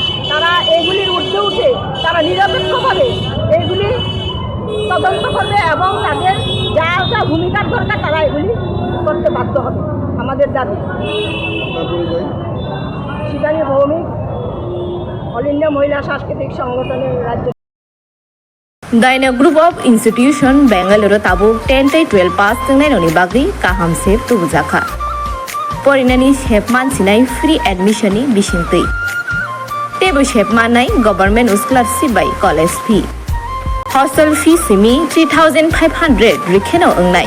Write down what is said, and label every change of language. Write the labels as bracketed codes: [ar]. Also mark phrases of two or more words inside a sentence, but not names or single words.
[bn] তারা এগুলির ঊর্ধ্বে উঠে তারা নিরপেক্ষভাবে এইগুলি তদন্ত করবে এবং তাদের যা যা ভূমিকার দরকার তারা এগুলি করতে বাধ্য হবে। আমাদের দাবি। শিবানী ভৌমিক, অল ইন্ডিয়া মহিলা সাংস্কৃতিক সংগঠনের রাজ্য। [trp] Daina Group of Institution Bangalore Tabu 10-12 pass tengnai bagri kaham sep tubujaka. Porinani shepman sinai [en] free admission [trp] ni bisingtui. Tebu shepman nai [en] government scholarship by college fee. Hostel fee [trp] simi 3,500 rikheno ongnai.